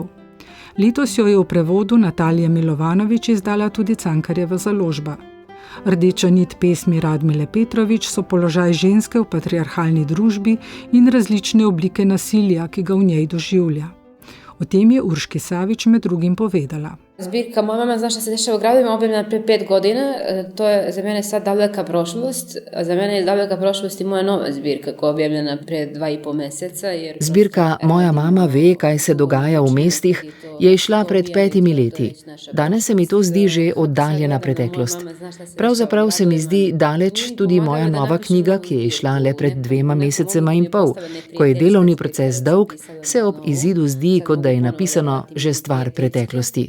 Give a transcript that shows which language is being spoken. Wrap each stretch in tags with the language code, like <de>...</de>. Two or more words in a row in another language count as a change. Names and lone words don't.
<sl>Letos jo je v prevodu Natalija Milovanović izdala tudi Cankarjeva založba. Rdeča nit pesmi Radmile Petrović so položaj ženske v patriarhalni družbi in različne oblike nasilja, ki ga v njej doživlja. O tem je Urški Savić med drugim povedala.</sl> <sr>Zbirka Moja mama zna šta se dešava u gradovima objavljena prije 5 godina. To je za mene sad daleka prošlost. A za mene je daleka prošlost i moja nova zbirka koja je objavljena prije 2,5 meseca.</sr> <sl>Zbirka Moja mama ve, kaj se dogaja v mestih, je išla pred 5 leti. Danes se mi to zdi že oddaljena preteklost. Pravzaprav se mi zdi daleč tudi moja nova knjiga, ki je išla le pred 2 mesecema in pol. Ko je delovni proces dolg, se ob izidu zdi, kot da je napisano že stvar preteklosti.</sl>